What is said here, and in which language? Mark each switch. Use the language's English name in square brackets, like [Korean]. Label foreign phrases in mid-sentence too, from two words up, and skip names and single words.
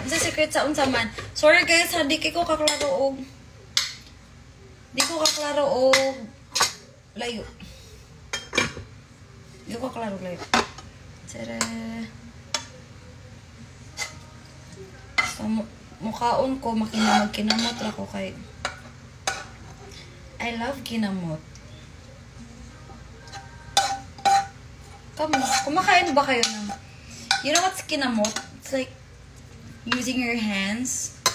[Cebuano] Unsay secret sa unsa man. [English] Sorry guys, [Cebuano] ha, di ko kaklaro og layo. Di ko kaklaro layo. Tere. So, mukhaon ko kinamot ra ko kay [English] I love [Cebuano] kinamot. [Filipino] Kumakain ba kayo ng [English] you know what's [Filipino] kinamot? [English] It's like using your hands.